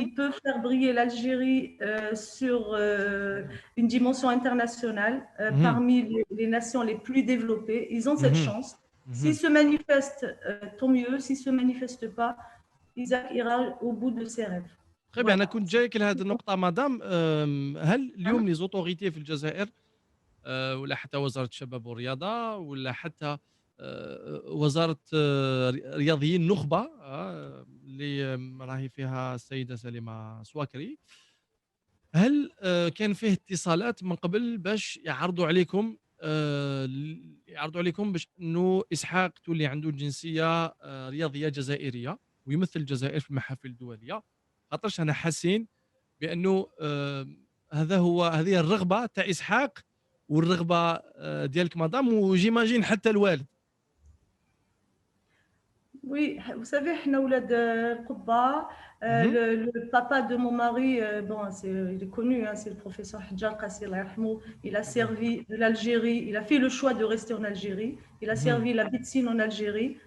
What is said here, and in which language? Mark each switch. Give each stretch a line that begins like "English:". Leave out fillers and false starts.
French: Il peut faire briller l'Algérie sur une dimension internationale Mhm. parmi les nations les plus développées. Ils ont cette Mhm. chance. S'ils Mhm. se manifestent, tant mieux. S'ils ne se manifestent pas, Isaac ira au bout de ses rêves. Très bien. Voilà.
Arabic: انا كنت جايك لهذه النقطه مدام. هل Hein. اليوم لي زوتوريتي في الجزائر ولا حتى وزاره الشباب والرياضه ولا حتى وزاره رياضيين نخبه اللي راهي فيها السيده سليمه سواكري، هل كان فيه اتصالات من قبل باش يعرضوا عليكم باش انه اسحاق تولي عنده الجنسيه رياضيه جزائريه ويمثل الجزائر في المحافل الدوليه؟ خاطرش انا حاسين بانه هذه الرغبه تاع اسحاق والرغبه ديالك مدام وجيماجين حتى الوالد.
French: Oui, vous savez,
Arabic: احنا ولاد القبة. مهم.
French: Le papa de mon mari, bon, il est connu, hein, c'est le professeur Hadjar Kassi,
Arabic: Allah yarhamou.
French: Il a servi l'Algérie, il a fait le choix de rester en Algérie. Il a مهم. servi la médecine en Algérie